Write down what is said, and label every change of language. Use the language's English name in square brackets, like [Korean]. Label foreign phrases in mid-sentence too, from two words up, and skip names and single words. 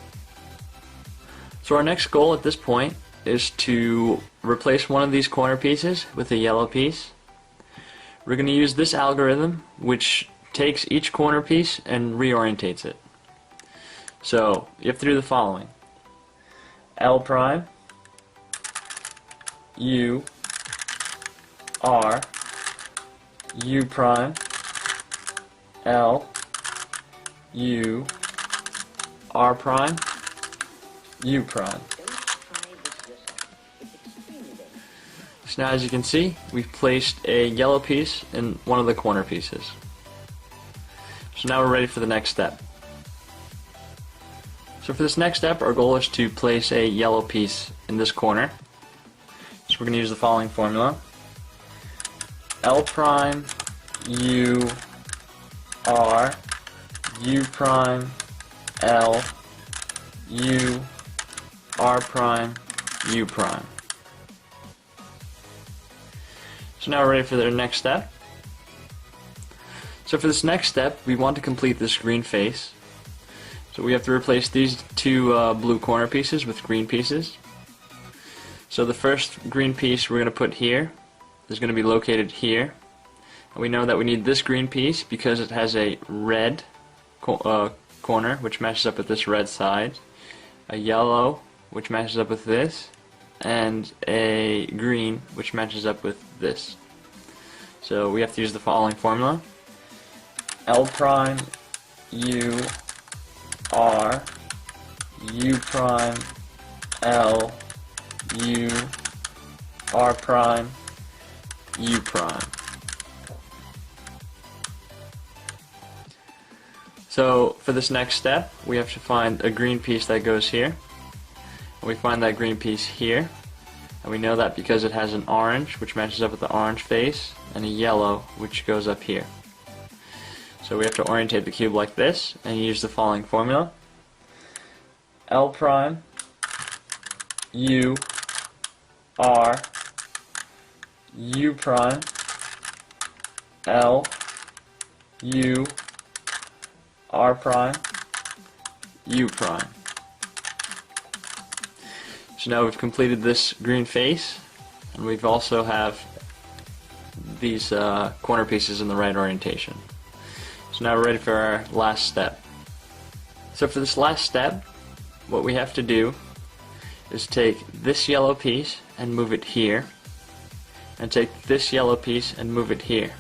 [English] So our next goal at this point is to replace one of these corner pieces with a yellow piece. We're going to use this algorithm which takes each corner piece and reorientates it. So you have to do the following: L prime, U, R, U prime, L, U, R prime, U prime. So now, as you can see, we've placed a yellow piece in one of the corner pieces. So now we're ready for the next step. So for this next step, our goal is to place a yellow piece in this corner. So we're going to use the following formula: L prime, U, R, U prime, L, U, R prime, U prime. So now we're ready for the next step. So for this next step, we want to complete this green face. So we have to replace these two blue corner pieces with green pieces. So the first green piece we're going to put here is going to be located here. And we know that we need this green piece because it has a red corner, which matches up with this red side, a yellow, which matches up with this, and a green, which matches up with this. So we have to use the following formula: L prime, U, R, U prime, L, U, R prime, U prime. So for this next step, we have to find a green piece that goes here. And we find that green piece here. And we know that because it has an orange, which matches up with the orange face, and a yellow, which goes up here. So we have to orientate the cube like this, and use the following formula: L prime, U, R, U prime, L, U, R prime, U prime. So now we've completed this green face, and we've also have these corner pieces in the right orientation. So now we're ready for our last step. So for this last step, what we have to do is take this yellow piece and move it here, and take this yellow piece and move it here.